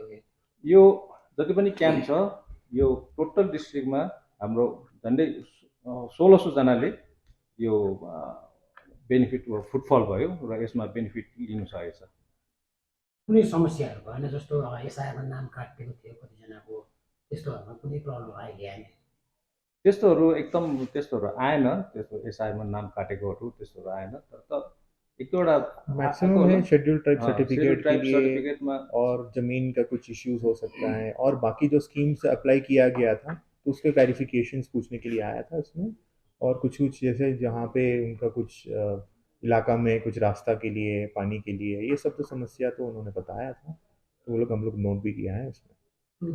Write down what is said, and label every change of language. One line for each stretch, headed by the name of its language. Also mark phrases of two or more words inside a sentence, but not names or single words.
Nepali: यो जति पनि क्याम्प छ यो टोटल डिस्ट्रिक्टमा हाम्रो झन्डै 1600 जनाले यो
English: benefit footfall
Nepali: भयो र यसमा बेनिफिट लिन सकेको छ। कुनै समस्याहरू भएन? जस्तो एसआईआरमा नाम काटिएको थियो कतिजनाको, त्यस्तोहरूमा कुनै प्रब्लम आयो? त्यस्तोहरू आएन। त्यस्तो एसआईआरमा नाम काटेकोहरू त्यस्तोहरू आएन। तर एक दुईवटा
Hindi: मैक्सिमम है
English: schedule tribe certificate
Hindi: के लिए
Nepali: सर्टिफिकेटमा
Hindi: और जमीन का कुछ इश्यूज हो सकता है, और बाकी जो स्कीम से अप्लाई किया गया था तो उसके क्लैरिफिकेशंस पूछने के लिए आया था उसमें। और कुछ जैसे जहाँ पे उनका कुछ इलाका में कुछ रास्ता के लिए, पानी के लिए, ये सब तो समस्या तो उन्होंने बताया था, तो वो लोग हम लोग नोट भी किया है उसमें।